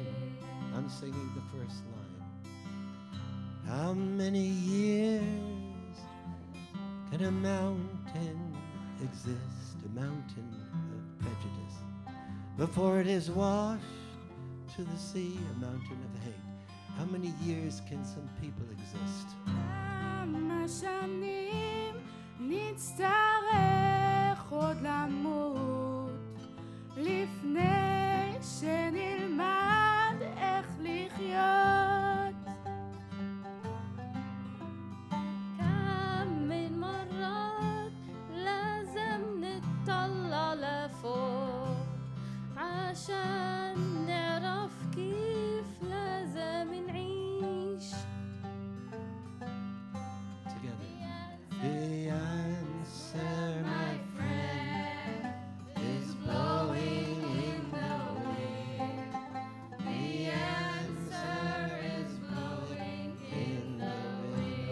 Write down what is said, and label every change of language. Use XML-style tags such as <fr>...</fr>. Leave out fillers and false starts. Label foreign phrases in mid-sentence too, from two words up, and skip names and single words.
<en>I'm singing the first line. How many years can a mountain exist, a mountain of prejudice, before it is washed to the sea, a mountain of hate? How many years can some people exist?</en> <he>כמה שנים נצטרך עוד למות לפני שנלמד איך לחיות.</he> <ar>كم من مرات لازم نطلع لفوق عشان نعرف كيف لازم نعيش.</ar> <en>Together. The answer, my friend, is blowing in the wind. The answer is blowing in the wind.</en>